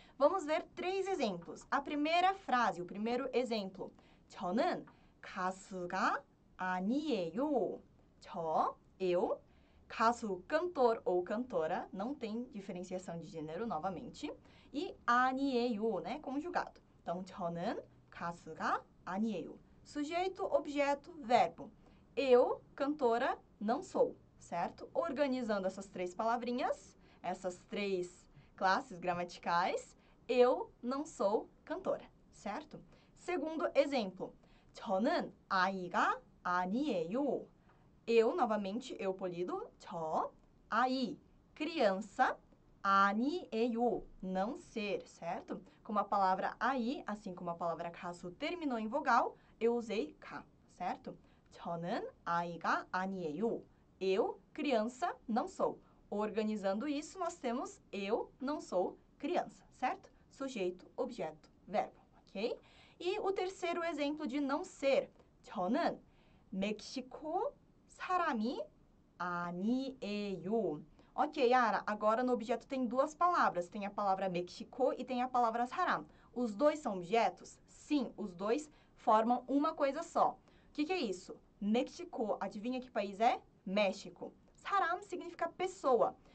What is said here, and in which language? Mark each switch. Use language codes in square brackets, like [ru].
[pt] Vamos ver 3 exemplos. A primeira frase, o primeiro exemplo. [ko] 저는 가수가 아니에요. [pt] eu, 가수, cantor ou cantora, não tem diferenciação de gênero novamente, e 아니에요, né, conjugado. Então, [ko] 저는 가수가 아니에요. [pt] Sujeito, objeto, verbo. Eu, cantora, não sou, certo? Organizando essas 3 palavrinhas, essas 3 classes gramaticais, eu não sou cantora, certo? Segundo exemplo. [ko] 저는 아이가 아니에요. [pt] Eu, novamente, eu polido, 저, 아이, criança, 아니에요, não ser, certo? Como a palavra aí, assim como a palavra 가수 terminou em vogal, eu usei 가, certo? [ko] 저는 아이가 아니에요. [pt] Eu, criança, não sou. Organizando isso, nós temos eu não sou criança, certo? Sujeito, objeto, verbo, ok? E o terceiro exemplo de não ser. [ko] 저는 멕시코 사람이 아니에요. [pt] Ok, Yara, agora no objeto tem 2 palavras. Tem a palavra México e tem a palavra saram. Os dois são objetos? Sim, os dois formam uma coisa só. O que é isso? México, adivinha que país é? México. Saram significa pessoa.